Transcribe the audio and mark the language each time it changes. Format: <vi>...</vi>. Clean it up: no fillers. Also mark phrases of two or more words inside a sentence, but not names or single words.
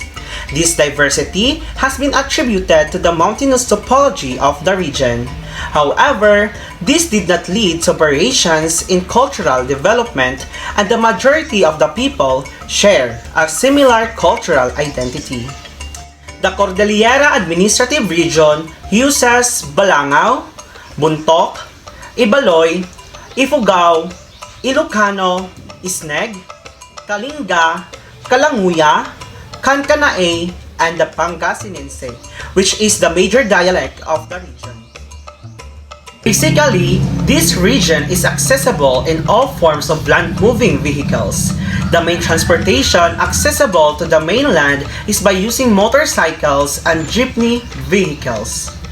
<en>This diversity has been attributed to the mountainous topology of the region. However, this did not lead to variations in cultural development, and the majority of the people share a similar cultural identity. The Cordillera Administrative Region uses Balangao, Buntok, Ibaloy, Ifugao, Ilocano, Isneg, Kalinga, Kalanguya, Kankanaey, and the Pangasinense, which is the major dialect of the region. Basically, this region is accessible in all forms of land-moving vehicles. The main transportation accessible to the mainland is by using motorcycles and jeepney vehicles.</en>